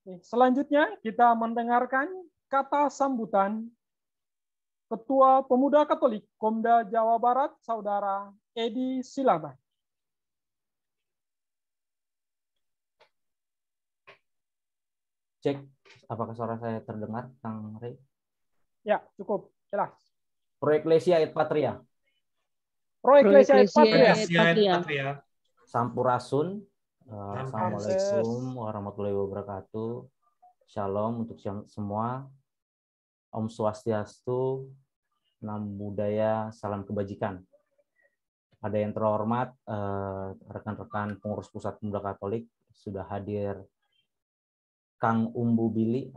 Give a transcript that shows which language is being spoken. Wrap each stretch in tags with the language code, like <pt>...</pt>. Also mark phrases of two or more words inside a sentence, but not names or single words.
<id>Selanjutnya kita mendengarkan kata sambutan Ketua Pemuda Katolik Komda Jawa Barat, Saudara Edi Silaban. Cek, apakah suara saya terdengar, Kang Rey? Ya, cukup jelas.</id> <la>Pro Ecclesia et Patria. Pro Ecclesia et Patria. Patria.</la> <id>Sampurasun.</id> <ar>Assalamualaikum warahmatullahi wabarakatuh.</ar> <id>Shalom untuk semua.</id> <sa>Om Swastiastu,</sa> <pi>Namo Buddhaya,</pi> <id>salam kebajikan. Pada yang terhormat, rekan-rekan pengurus Pusat Pemuda Katolik sudah hadir Kang Umbu Billy.</id>